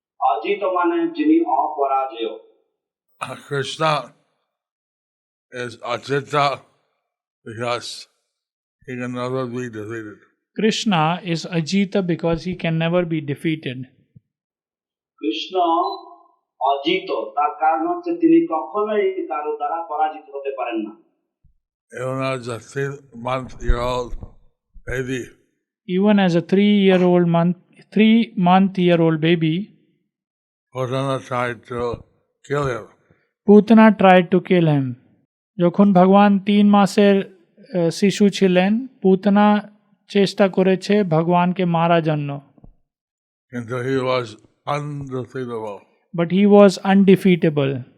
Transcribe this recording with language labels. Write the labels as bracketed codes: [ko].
[bn] অজিত মানে যিনি অপরাজেয়। [en] Krishna is Ajita because he can never be defeated. Krishna is Ajita because he can never be defeated. [bn] Krishna Ajit, তার কারণ হচ্ছে তিনি কখনোই কারো দ্বারা পরাজিত হতে পারেন না। [en] Even as a 3-month-old baby, Even as a 3-month-old baby, Putana tried to kill him. Putana tried to kill him. [bn] যখন ভগবান 3 মাসের শিশু ছিলেন, পুতনা চেষ্টা করেছে ভগবানকে মারার জন্য। [en] And he was undefeatable. But he was undefeatable.